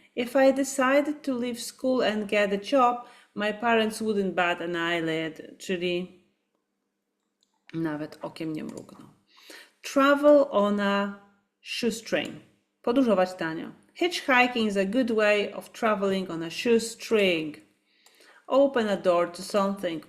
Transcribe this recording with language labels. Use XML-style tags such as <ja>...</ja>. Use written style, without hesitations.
<en>If I decided to leave school and get a job, my parents wouldn't bat an eyelid.</en> <pl>Czyli nawet okiem nie mrugną.</pl> <en>Travel on a shoestring.</en> <pl>Podróżować tanio.</pl> <en>Hitchhiking is a good way of traveling on a shoestring. Open a door to something.</en>